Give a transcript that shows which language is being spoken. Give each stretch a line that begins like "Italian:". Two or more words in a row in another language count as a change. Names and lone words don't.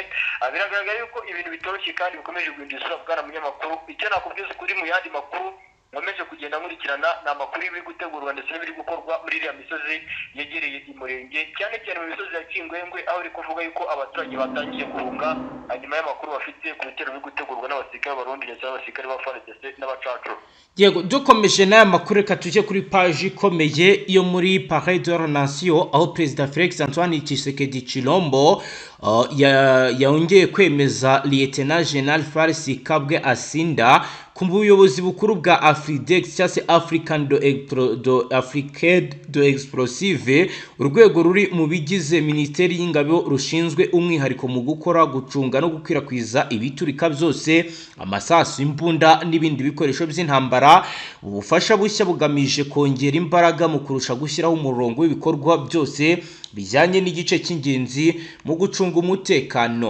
Kinyarwanda: Biragaragara yuko ibintu bitoroshye kandi bikomeje guhindura isura. Bwana munyamakuru, icyo nakubwiza ukuri mu yandi makuru nkomeje kugenda nkurikirana n'amakuru y'ibiri gutegurwa ndetse n'ibiri gukorwa muri iriya misozi yegereye umurenge cyane cyane mu misozi ya Kingwengwe, aho iri kuvuga yuko abaturage batangiye guhunga hanyuma y'amakuru bafite ku bitero biri gutegurwa n'abasirikare b'Abarundi ndetse n'abasirikare ba FARDC n'abacacu. Yego, dukomeje n'aya makuru reka tujye kuri page ikomeye yo muri Paris de la Nation, aho Perezida Felix Antoine Tshisekedi Tshilombo yongeye kwemeza Lieutenant General Faris Kabwe Asinda ku buyobozi bukuru bwa Afridex cyangwa se Africaine de Explosive, urwego ruri mu bigize Minisiteri y'Ingabo rushinzwe umwihariko mu gukora, gucunga no gukwirakwiza ibiturika byose, amasasu, imbunda n'ibindi bikoresho by'intambara. Ubufasha bushya bugamije kongera imbaraga mu kurusha gushyiraho umurongo w'ibikorwa byose bijyanye n'igice cy'ingenzi mu gucunga umutekano.